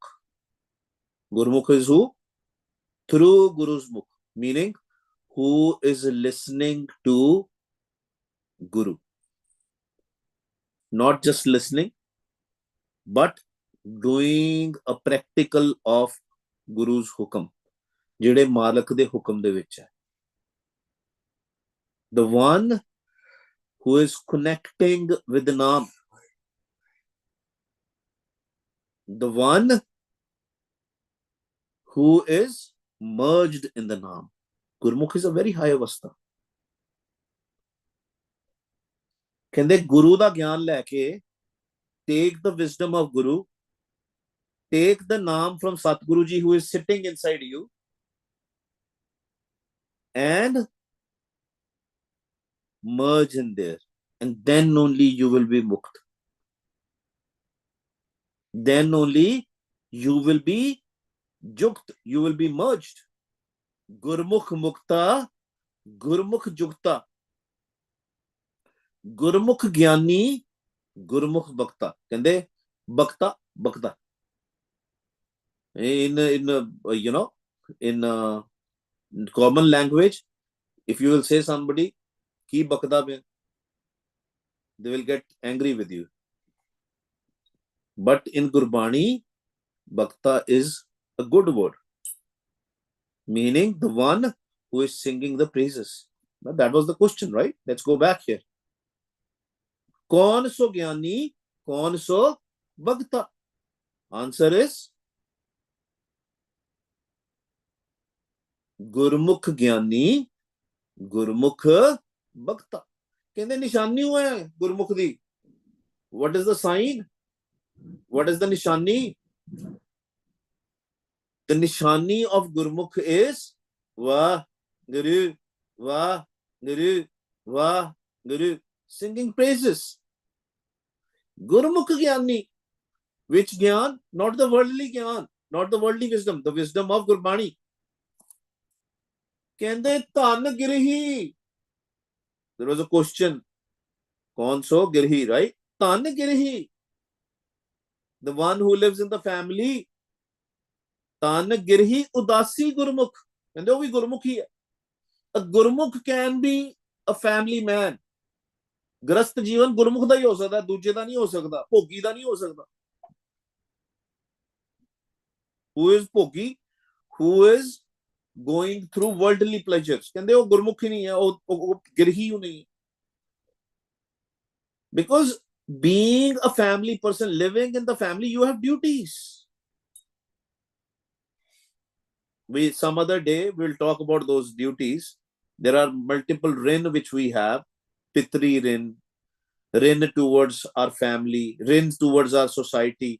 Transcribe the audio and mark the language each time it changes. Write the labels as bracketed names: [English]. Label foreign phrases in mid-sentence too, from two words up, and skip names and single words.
[English] Gurmukh is who? Through Guru's Mukh. Meaning, who is listening to Guru. Not just listening, but doing a practical of Guru's hukam. [Punjabi] ਜਿਹੜੇ ਮਾਲਕ ਦੇ ਹੁਕਮ ਦੇ ਵਿੱਚ ਹੈ. [English] The one who is connecting with the Naam. The one who is merged in the Naam. Gurmukh is a very high avastha. [Punjabi] ਕਹਿੰਦੇ ਗੁਰੂ ਦਾ ਗਿਆਨ ਲੈ ਕੇ, [English] take the wisdom of Guru, take the Naam from Satguru Ji who is sitting inside you, and merge in there, and then only you will be mukt. Then only you will be jukt, you will be merged. [Punjabi] ਗੁਰਮੁਖ ਮੁਕਤਾ, ਗੁਰਮੁਖ ਜੁਗਤਾ. ਗੁਰਮੁਖ ਗਿਆਨੀ, ਗੁਰਮੁਖ ਭਗਤਾ. ਕਹਿੰਦੇ ਭਗਤਾ, ਭਗਤਾ. [English] In common language, if you will say somebody [Hindi] की भक्ता में, [English] they will get angry with you. But in Gurbani, bhakta is a good word, meaning the one who is singing the praises. But that was the question, right? Let's go back here. [Punjabi] ਕੌਣ ਸੋ ਗਿਆਨੀ, ਕੌਣ ਸੋ ਭਗਤਾ? [English] Answer is [Punjabi] ਗੁਰਮੁਖ ਗਿਆਨੀ, ਗੁਰਮੁਖ ਭਗਤਾ. ਕਹਿੰਦੇ ਨਿਸ਼ਾਨੀ ਹੁਆ ਹੈ ਗੁਰਮੁਖ ਦੀ. [English] What is the sign? What is the nishani? The nishani of Gurmukh is Vah Guru, Vah Guru, Vah Guru. Singing praises. [Punjabi] ਗੁਰਮੁਖ ਗਿਆਨੀ. [English] Which gyan? Not the worldly gyan, not the worldly wisdom, the wisdom of Gurbani. [Punjabi] ਕਹਿੰਦੇ ਤਨ ਗਿਰਹੀ. [English] There was a question. [Punjabi] ਕੌਣ ਸੋ ਗਿਰਹੀ, [English] right? [Punjabi] ਤਨ ਗਿਰਹੀ. [English] The one who lives in the family. [Punjabi] ਤਨ ਗਿਰਹੀ ਉਦਾਸੀ ਗੁਰਮੁਖ. [Hindi] Kende वो भी गुरमुख ही है. [English] A Gurmukh can be a family man. [Punjabi] ਗ੍ਰਸਤ ਜੀਵਨ ਗੁਰਮੁਖ ਦਾ ਹੀ ਹੋ ਸਕਦਾ, ਦੂਜੇ ਦਾ ਨਹੀਂ ਹੋ ਸਕਦਾ, ਭੋਗੀ ਦਾ ਨਹੀਂ ਹੋ ਸਕਦਾ. [English] Who is ਭੋਗੀ? Who is going through worldly pleasures. [Punjabi] ਕਹਿੰਦੇ ਉਹ ਗੁਰਮੁਖ ਹੀ ਨਹੀਂ ਹੈ, ਉਹ ਗਿਰਹੀ ਹੀ ਨਹੀਂ. [English] Because being a family person, living in the family, you have duties. Some other day we'll talk about those duties. There are multiple rin which we have. [Punjabi] ਪਿਤ੍ਰੀ ਰਿਣ, [English] rin towards our family, rin towards our society.